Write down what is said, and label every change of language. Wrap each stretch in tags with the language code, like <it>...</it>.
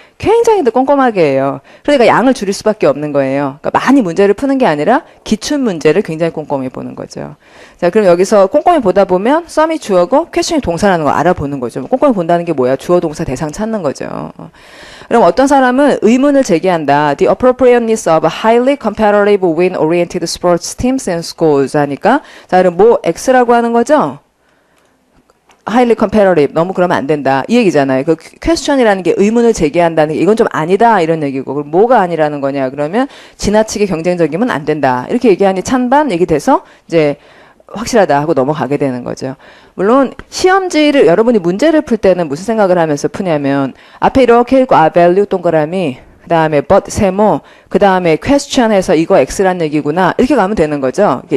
<ko>굉장히 꼼꼼하게 해요. 그러니까 양을 줄일 수밖에 없는 거예요. 그러니까 많이 문제를 푸는 게 아니라 기출 문제를 굉장히 꼼꼼히 보는 거죠. 자, 그럼 여기서 꼼꼼히 보다 보면 some이 주어고 question이 동사라는 걸 알아보는 거죠. 꼼꼼히 본다는 게 뭐야? 주어 동사 대상 찾는 거죠. 그럼 어떤 사람은 의문을 제기한다.</ko> <en>The appropriateness of highly competitive win-oriented sports teams and schools</en> <ko>하니까 자, 그럼 뭐 X라고 하는 거죠?</ko> <en>highly competitive.</en> <ko>너무 그러면 안 된다. 이 얘기잖아요. 그 question이라는 게 의문을 제기한다는 게 이건 좀 아니다. 이런 얘기고. 그럼 뭐가 아니라는 거냐? 그러면 지나치게 경쟁적이면 안 된다. 이렇게 얘기하니 찬반 얘기돼서 이제 확실하다 하고 넘어가게 되는 거죠. 물론 시험지를 여러분이 문제를 풀 때는 무슨 생각을 하면서 푸냐면 앞에 이렇게 읽고 value 동그라미 그 다음에 but 세모 그 다음에 question 해서 이거 X란 얘기구나 이렇게 가면 되는 거죠.</ko>